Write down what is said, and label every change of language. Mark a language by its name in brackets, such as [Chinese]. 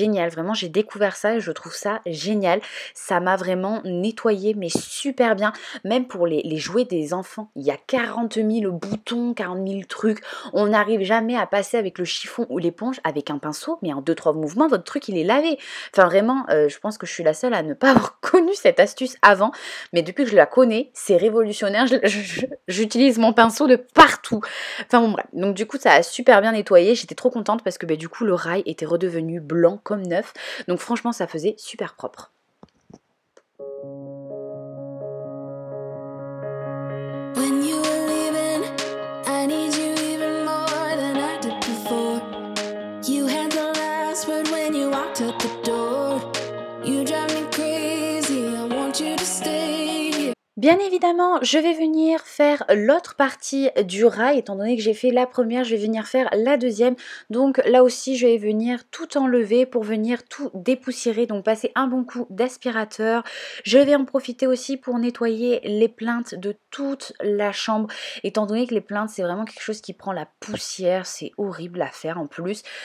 [French] vraiment j'ai découvert ça et je trouve ça génial, ça m'a vraiment nettoyé mais super bien, même pour les jouets des enfants, il y a 40 000 boutons, 40 000 trucs, on n'arrive jamais à passer avec le chiffon ou l'éponge avec un pinceau, mais en 2-3 mouvements votre truc il est lavé, enfin vraiment je pense que je suis la seule à ne pas avoir connu cette astuce avant, mais depuis que je la connais c'est révolutionnaire, j'utilise mon pinceau de partout, enfin bon, bref. Donc du coup ça a super bien nettoyé, j'étais trop contente parce que du coup le rail était redevenu blanc comme neuf, donc franchement ça faisait super propre. [English] When you were leaving, I need you even more than I did before. You had the last word when you walked out the door. You drive me crazy, I want you to stay here. [French] Bien évidemment, je vais venir faire l'autre partie du rail, étant donné que j'ai fait la première, je vais venir faire la deuxième. Donc là aussi, je vais venir tout enlever pour venir tout dépoussiérer, donc passer un bon coup d'aspirateur. Je vais en profiter aussi pour nettoyer les plinthes de toute la chambre, étant donné que les plinthes, c'est vraiment quelque chose qui prend la poussière, c'est horrible à faire en plus.